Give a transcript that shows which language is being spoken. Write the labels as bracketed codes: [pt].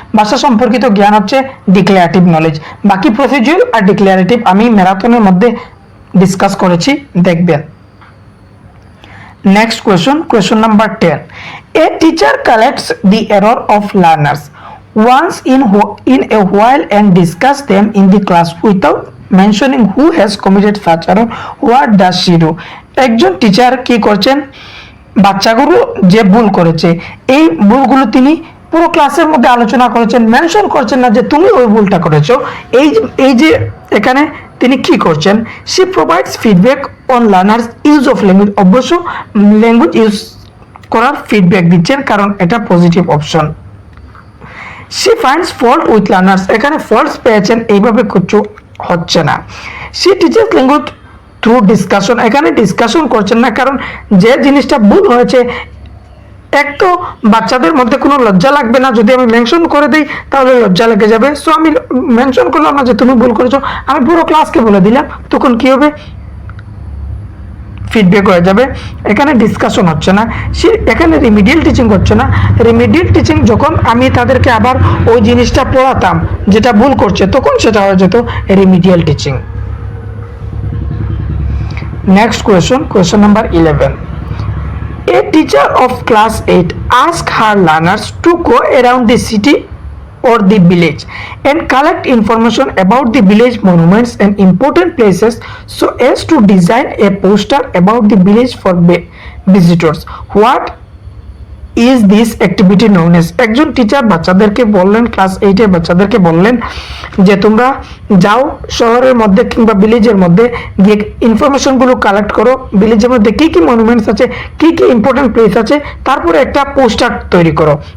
[bn] ভাষা সম্পর্কিত জ্ঞান হচ্ছে ডিক্লারেটিভ নলেজ। বাকি প্রসিডিউরাল আর ডিক্লারেটিভ আমি ম্যারাথনের মধ্যে ডিসকাস করেছি, দেখবেন। [en] Next question number 10, a teacher collects the error of learners once in a while and discuss them in the class without mentioning who has committed such error, what does she do? [bn] একজন teacher কি করছেন, বাচ্চাগুলো যে ভুল করেছে এই ভুলগুলো তিনি পুরো ক্লাসের মধ্যে আলোচনা করেছেন, মেনশন করছেন না যে তুমি ওই ভুলটা করেছো। এই যে এখানে তিনি কি করছেন, [en] she provides feedback on learners use of language। [bn] অবশ্য ল্যাঙ্গুয়েজ ইউজ করার ফিডব্যাক দিচ্ছেন, কারণ এটা positive option. [en] she finds fault with learners, [bn] এখানে ফল্টস পেয়েছেন, এইভাবে কিছু হচ্ছে না। [en] she teaches language through discussion, [bn] এখানে ডিসকাশন করছেন না, কারণ যে জিনিসটা ভুল হয়েছে, এক তো বাচ্চাদের মধ্যে কোনো লজ্জা লাগবে না, যদি আমি মেনশন করে দিই তাহলে লজ্জা লেগে যাবে। সো আমি মেনশন করলাম না যে তুমি ভুল করেছো, আমি পুরো ক্লাসকে বলে দিলাম, তখন কি হবে, ফিডব্যাক হয়ে যাবে। এখানে ডিসকাশন হচ্ছে না, এখানে রিমিডিয়াল টিচিং হচ্ছে না। রিমিডিয়াল টিচিং যখন আমি তাদেরকে আবার ওই জিনিসটা পড়াতাম যেটা ভুল করছে, তখন সেটা হয়ে যেত remedial teaching. [en] Next question number 11, a teacher of class 8 asked her learners to go around the city or the village and collect information about the village monuments and important places so as to design a poster about the village for visitors. What is this activity known as? [bn] একজন teacher বাচ্চাদেরকে বললেন, class 8 এর বাচ্চাদেরকে বললেন যে তোমরা যাও শহরের মধ্যে কিংবা ভিলেজের মধ্যে গিয়ে ইনফরমেশনগুলো কালেক্ট করো, ভিলেজের মধ্যে কি কি মনুমেন্টস আছে, কি কি ইম্পর্টেন্ট প্লেস আছে, তারপরে একটা পোস্টার তৈরি করো।